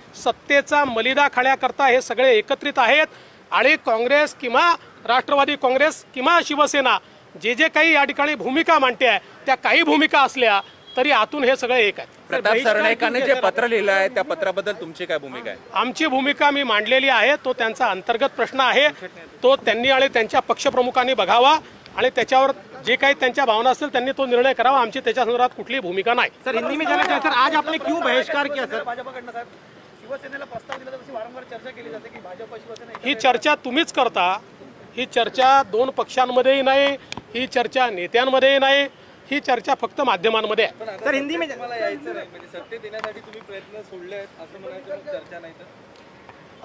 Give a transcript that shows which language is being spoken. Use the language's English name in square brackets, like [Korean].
[Marathi] सत्तेचा मलिदा खाण्याकरता हे सगळे एकत्रित आहेत आणि काँग्रेस किंवा राष्ट्रवादी काँग्रेस किंवा शिवसेना जे काही या ठिकाणी भूमिका मांडते आहे त्या काही भूमिका असल्या तरी आतून हे सगळे एक आहेत। प्रताप सरनाईकांनी जे पत्र लिहिलं आहे त्या पत्राबद्दल तुमची काय भूमिका आहे? आमची भूमिका मी मांडलेली आहे, तो त्यांचा अंतर्गत प्रश्न आहे, तो त्यांनी आणि त्यांच्या पक्षप्रमुखांनी बघावा आणि त्याच्यावर जे काही त्यांच्या भावना असतील त्यांनी तो निर्णय करावा। आमची त्याच्या संदर्भात कुठलीही भूमिका नाही। [Hindi] सर, हिंदी में जाना चाहिए सर, आज आपने क्यों बहिष्कार किया सर? [Marathi] भाजपकडनं साहेब शिवसेनेला प्रस्ताव दिला तर वारंवार चर्चा केली जाते की भाजप शिवसेना, ही चर्चा तुम्हीच करता, ही चर्चा 2 पक्षांमध्येही नाही, ही चर्चा नेत्यांमध्येही नाही, ही चर्चा फक्त माध्यमांमध्ये आहे। [Hindi] सर, हिंदी में [Marathi] यायचं नाही म्हणजे सत्तेत येण्यासाठी तुम्ही प्रयत्न सोडले आहेत असं म्हणायचं, चर्चा नाही तर